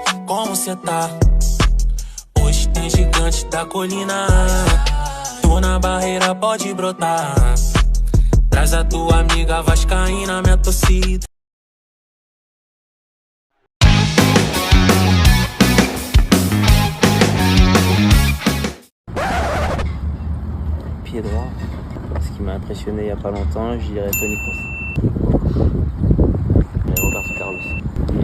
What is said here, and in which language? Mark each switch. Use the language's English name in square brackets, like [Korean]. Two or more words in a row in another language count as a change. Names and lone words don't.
[Portuguese] como cê tá? Hoje tem gigante da colina. Tô na barreira, pode brotar. Traz a tua amiga vascaína, minha torcida. [French] Pied droit, ce qui m'a impressionné il n'y a pas longtemps, je dirais Toni Kroos. Roberto Carlos.